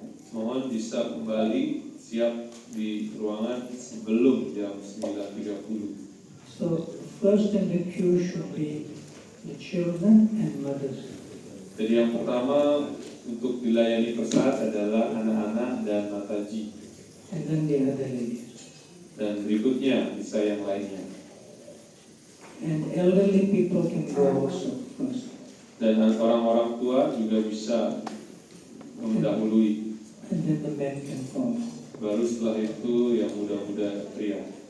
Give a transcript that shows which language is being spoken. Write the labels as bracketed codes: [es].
[id] Mohon bisa kembali siap di ruangan sebelum jam 9.30. [en] So first in the queue should be the children and mothers. [id] Jadi yang pertama untuk dilayani pesat adalah anak-anak dan mataji. [en] And then the other ladies. [id] Dan berikutnya bisa yang lainnya. [en] And elderly people can go also first. [id] Dan orang-orang tua juga bisa mendahului. [en] And then the men can follow. [id] Baru setelah itu yang muda-muda pria.